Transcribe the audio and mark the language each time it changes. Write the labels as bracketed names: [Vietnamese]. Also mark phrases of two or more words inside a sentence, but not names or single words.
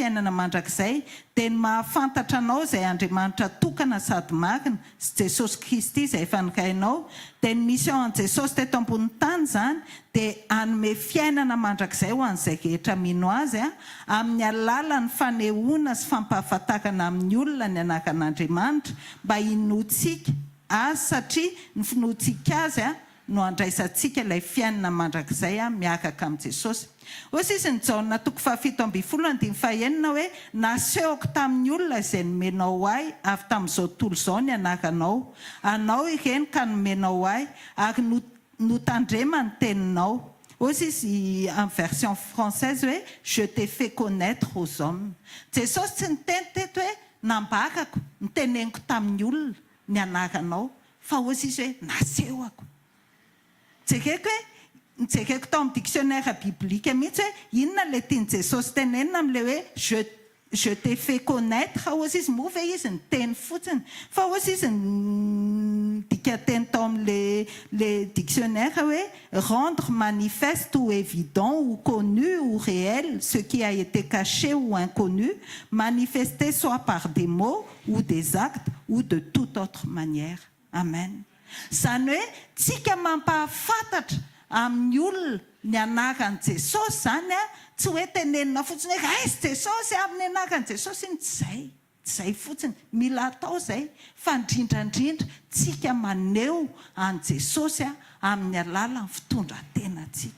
[Malagasy] fiainana mandrakizay dia ny mahafantatra anao izay Andriamanitra tokana sady marina sy Jesosy Kristy izay efa nikainao dia ny mission an Jesosy teto ambony tany zany dia hanome fiainana mandrakizay ho an'izay rehetra mino azy amin'ny alalan'ny fanehoana sy fampahafantarana amin'ny olona ny anaran'Andriamanitra mba hinoantsika azy satria ny finoantsika azy no andraisantsika ilay fiainana mandrakizay miaraka amin'ny Jesosy. Hoy izy ny Jaona 7:12 hoe nasehoko tamin'ny olona izay nomenao ahy avy tamin'izao tontolo izao ny anaranao. Anao ireny ka nomenao ahy ary notandrema ny teninao. Hoy izy [French] en version française [Malagasy] hoe [French] je t'ai fait connaître aux hommes. [Malagasy] Jesosy tsy niteny teto hoe nambarako niteneniko tamin'ny olona ny anaranao fa hoy izy hoe nasehoko. Jereko tao amin'ny [French] dictionnaire biblique [Malagasy] mihitsy hoe inona le tiany Jesosy tenenina amin'ilay hoe [French] je t'ai fait connaître [Malagasy] hoy izy moa ve izy ny teny fotsiny fa hoy izy dika teny tao amin'le dictionnaire hoe [French] rendre manifeste ou évident ou connu ou réel ce qui a été caché ou inconnu manifesté soit par des mots ou des actes ou de toute autre manière. [Malagasy] Amen. Zany hoe tsika mampahafantatra amin'ny olona ny anaran'i Jesosy zany tsy hoe tenenina fotsiny hoe raizy Jesosy amin'ny anaran'i Jesosy tsy zay fotsiny mila atao zay fa indrindrandrindra tsika maneho an Jesosy amin'ny alalan'ny fitondrantenantsika.